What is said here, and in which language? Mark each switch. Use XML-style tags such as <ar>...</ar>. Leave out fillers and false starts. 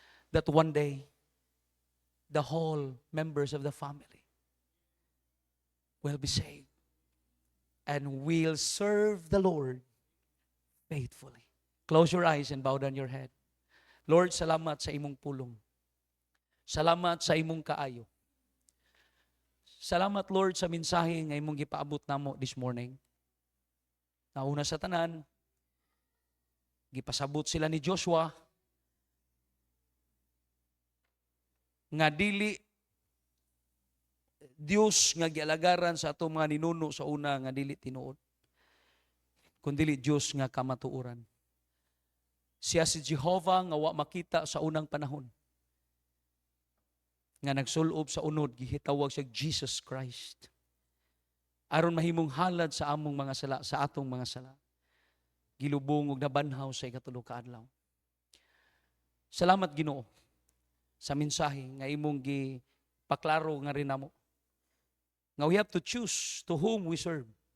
<en>That one day, the whole members of the family will be saved and will serve the Lord faithfully. Close your eyes and bow down your head.</en> <ceb>Lord, salamat sa imong pulong. Salamat sa imong kaayo. Salamat, Lord, sa mensahe nga imong gipaabot namo</ceb> <en>this morning.</en> <ceb>Nauna sa tanan, Gipasabot sila ni Joshua nga dili Dios nga gialagaran sa atong mga ninuno sa una nga dili tinuod, kundi Dios nga kamatuoran. Siya si Jehovah nga wa makita sa unang panahon, nga nagsulob sa unod, gihitawag siya Jesus Christ. Aron mahimong halad sa among mga sala, sa atong mga sala. Gilubong ug nabanhaw sa ikatulo ka adlaw. Salamat Ginoo sa mensahe nga imong gipaklaro nga rin namo. Nga</ceb> <en>we have to choose to whom we serve.</en>